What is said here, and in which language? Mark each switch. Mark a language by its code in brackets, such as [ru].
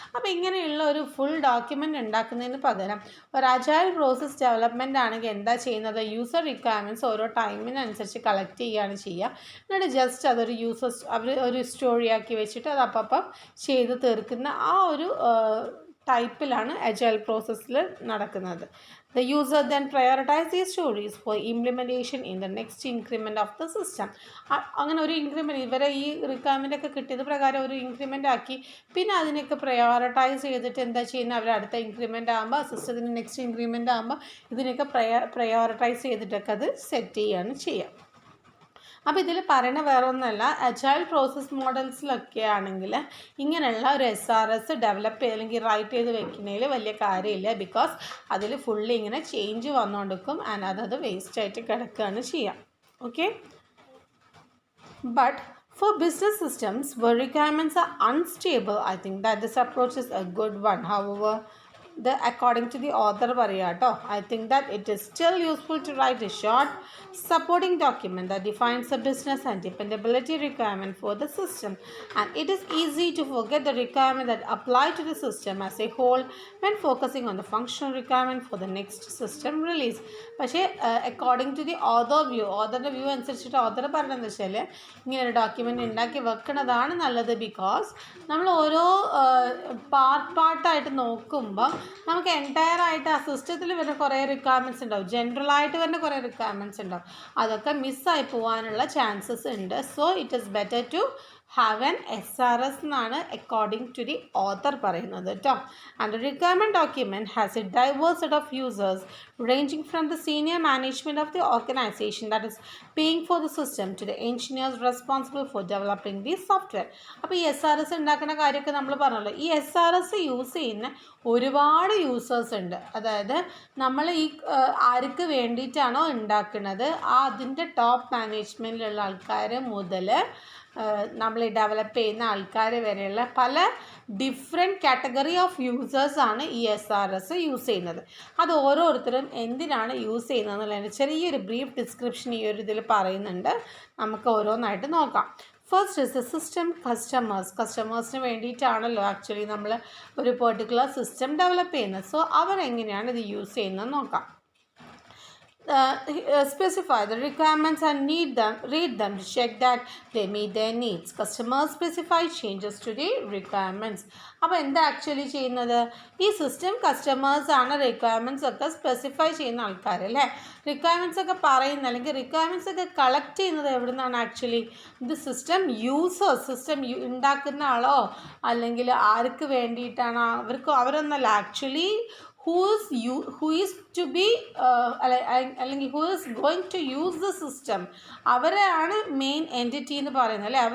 [ml] അപ്പോൾ ഇങ്ങനെയുള്ള ഒരു ഫുൾ ഡോക്യുമെൻ്റ് ഉണ്ടാക്കുന്നതിന് പകരം ഒരു അജൈൽ പ്രോസസ് ഡെവലപ്മെൻ്റ് ആണെങ്കിൽ എന്താ ചെയ്യുന്നത്, യൂസർ റിക്വയർമെൻറ്റ്സ് ഓരോ ടൈമിനനുസരിച്ച് കളക്ട് ചെയ്യുകയാണ് ചെയ്യുക. എന്നിട്ട് ജസ്റ്റ് അതൊരു അവർ ഒരു സ്റ്റോറി ആക്കി വെച്ചിട്ട് അത് അപ്പം ചെയ്ത് തീർക്കുന്ന ആ ഒരു ടൈപ്പിലാണ് അജൈൽ പ്രോസസ്സിൽ നടക്കുന്നത്. [en] The user then prioritize these stories for implementation in the next increment of the system. [ml] അങ്ങനെ ഒരു ഇൻക്രിമെൻറ്റ് ഇവരെ ഈ റിക്വയർമെൻ്റ് ഒക്കെ കിട്ടിയത് പ്രകാരം ഒരു ഇൻക്രിമെൻ്റ് ആക്കി പിന്നെ അതിനൊക്കെ പ്രയോറിറ്റൈസ് ചെയ്തിട്ട് എന്താ ചെയ്യുന്നത്, അവർ അടുത്ത ഇൻക്രിമെൻ്റ് ആകുമ്പോൾ സിസ്റ്റത്തിന് നെക്സ്റ്റ് ഇൻക്രിമെൻ്റ് ആകുമ്പോൾ ഇതിനൊക്കെ പ്രയോറിറ്റൈസ് ചെയ്തിട്ടൊക്കെ അത് സെറ്റ് ചെയ്യുകയാണ് ചെയ്യുക. അപ്പോൾ ഇതിൽ പറയുന്ന വേറെ ഒന്നുമല്ല, അജൈൽ പ്രോസസ് മോഡൽസിലൊക്കെ ആണെങ്കിൽ ഇങ്ങനെയുള്ള ഒരു SRS ഡെവലപ്പ് ചെയ്ത് അല്ലെങ്കിൽ റൈറ്റ് ചെയ്ത് വെക്കുന്നതിൽ വലിയ കാര്യമില്ല. ബിക്കോസ് അതിൽ ഫുള്ളി ഇങ്ങനെ ചേഞ്ച് വന്നുകൊണ്ടിരിക്കും ആൻഡ് അതത് വേസ്റ്റായിട്ട് കിടക്കുകയാണ് ചെയ്യുക. [en] Okay, but for business systems where requirements are unstable, I think that this approach is a good one. However, according to the author [ml] പറയാട്ടോ, [en] I think that it is still useful to write a short supporting document that defines the business and dependability requirement for the system, and it is easy to forget the requirement that apply to the system as a whole when focusing on the functional requirement for the next system release. [ml] പക്ഷേ according to the ഓതറിൻ്റെ view അനുസരിച്ചിട്ട് author പറഞ്ഞതെന്ന് വെച്ചാൽ ഇങ്ങനെ ഒരു document ഉണ്ടാക്കി വെക്കുന്നതാണ് നല്ലത്. Because നമ്മൾ ഓരോ പാർട്ടായിട്ട് നോക്കുമ്പോൾ നമുക്ക് എൻറ്റയർ ആയിട്ട് ആ സിസ്റ്റത്തിൽ വരുന്ന കുറേ റിക്വയർമെൻറ്റ്സ് ഉണ്ടാവും, ജനറലായിട്ട് വരുന്ന കുറേ റിക്വയർമെൻറ്റ്സ് ഉണ്ടാവും, അതൊക്കെ മിസ്സായി പോകാനുള്ള ചാൻസസ് ഉണ്ട്. [en] so it is better to have an SRS [ml] എന്നാണ് [en] according to the author [ml] പറയുന്നത് കേട്ടോ. [en] And the requirement document has a diverse set of users ranging from the senior management of the organization that is paying for the system to the engineers responsible for developing the software. [ml] അപ്പോൾ ഈ SRS ഉണ്ടാക്കുന്ന കാര്യമൊക്കെ നമ്മൾ പറഞ്ഞല്ലോ. ഈ SRS use ചെയ്യുന്ന ഒരുപാട് users ഉണ്ട്. അതായത് നമ്മൾ ഈ ആർക്ക് വേണ്ടിയിട്ടാണോ ഉണ്ടാക്കുന്നത് അതിൻ്റെ ടോപ്പ് മാനേജ്മെൻറ്റിലുള്ള ആൾക്കാർ മുതൽ നമ്മൾ ഡെവലപ്പ് ചെയ്യുന്ന ആൾക്കാർ വരെയുള്ള പല ഡിഫറെൻറ്റ് കാറ്റഗറി ഓഫ് യൂസേഴ്സാണ് ഈ SRS യൂസ് ചെയ്യുന്നത്. അത് ഓരോരുത്തരും എന്തിനാണ് യൂസ് ചെയ്യുന്നത് എന്നുള്ളതിൻ്റെ ചെറിയൊരു ബ്രീഫ് ഡിസ്ക്രിപ്ഷൻ ഈ ഒരു ഇതിൽ പറയുന്നുണ്ട്. നമുക്ക് ഓരോന്നായിട്ട് നോക്കാം. ഫസ്റ്റ് ഇസ് ദ സിസ്റ്റം കസ്റ്റമേഴ്സിന് വേണ്ടിയിട്ടാണല്ലോ ആക്ച്വലി നമ്മൾ ഒരു പെർട്ടിക്കുലർ സിസ്റ്റം ഡെവലപ്പ് ചെയ്യുന്നത്. സോ അവരെങ്ങനെയാണ് ഇത് യൂസ് ചെയ്യുന്നത് നോക്കാം. [en] Specify the requirements and read them to check that they meet their needs. Customers specify changes to the requirements. [ml] അപ്പോൾ എന്താ ആക്ച്വലി ചെയ്യുന്നത്? ഈ സിസ്റ്റം കസ്റ്റമേഴ്സ് ആണ് റിക്വയർമെൻറ്റ്സ് ഒക്കെ സ്പെസിഫൈ ചെയ്യുന്ന ആൾക്കാർ അല്ലേ. റിക്വയർമെൻറ്റ്സ് ഒക്കെ പറയുന്ന അല്ലെങ്കിൽ റിക്വയർമെൻറ്റ്സ് ഒക്കെ കളക്ട് ചെയ്യുന്നത് എവിടെ നിന്നാണ് ആക്ച്വലി? ഇത് സിസ്റ്റം യൂസേഴ്സ്, സിസ്റ്റം ഉണ്ടാക്കുന്ന ആളോ അല്ലെങ്കിൽ ആർക്ക് വേണ്ടിയിട്ടാണ് അവരൊന്നല്ല actually [en] who is to be [ml] അല്ലെങ്കിൽ [en] who is going to use the system, [ml] അവരാണ് മെയിൻ എൻറ്റിറ്റി എന്ന് പറയുന്നത് അല്ലേ.